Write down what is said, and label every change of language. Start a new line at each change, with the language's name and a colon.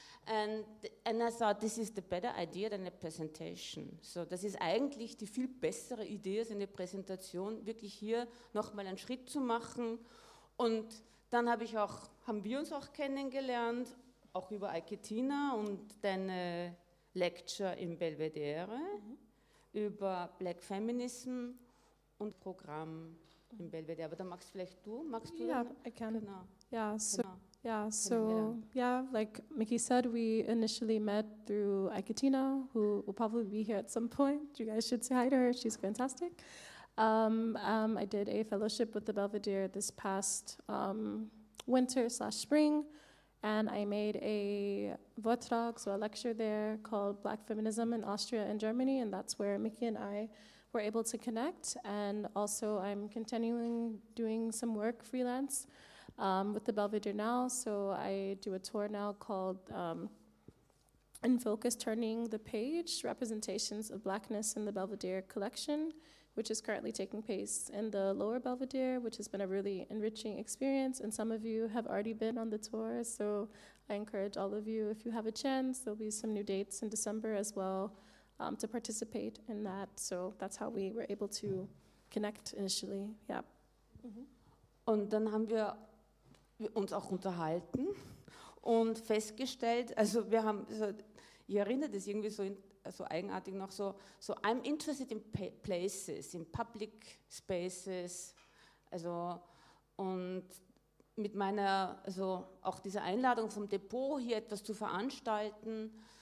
English: And I thought, this is the better idea than a presentation.
German: So, das ist eigentlich die viel bessere Idee als eine Präsentation, wirklich hier nochmal einen Schritt zu machen. Und dann haben wir uns auch kennengelernt, auch über Katina und deine Lecture im Belvedere, über Black Feminism und Programm im Belvedere. Aber da magst du
English: Yeah,
German: dann?
English: I can.
German: Genau.
English: Yeah, so
German: Genau.
English: So like Mikki said, we initially met through Katina, who will probably be here at some point. You guys should say hi to her. She's fantastic. I did a fellowship with the Belvedere this past winter/spring, and I made a Vortrag, so a lecture there called Black Feminism in Austria and Germany, and that's where Mikki and I were able to connect. And also I'm continuing doing some work freelance with the Belvedere now, so I do a tour now called In Focus, Turning the Page, Representations of Blackness in the Belvedere Collection, which is currently taking place in the Lower Belvedere, which has been a really enriching experience, and some of you have already been on the tour, so I encourage all of you, if you have a chance, there'll be some new dates in December as well, to participate in that, so that's how we were able to connect initially, yeah.
German: Und dann haben wir uns auch unterhalten und festgestellt, also wir haben, ich erinnere das irgendwie so eigenartig noch so
English: I'm interested in places, in public spaces,
German: also und mit meiner, also auch dieser Einladung vom Depot hier etwas zu veranstalten,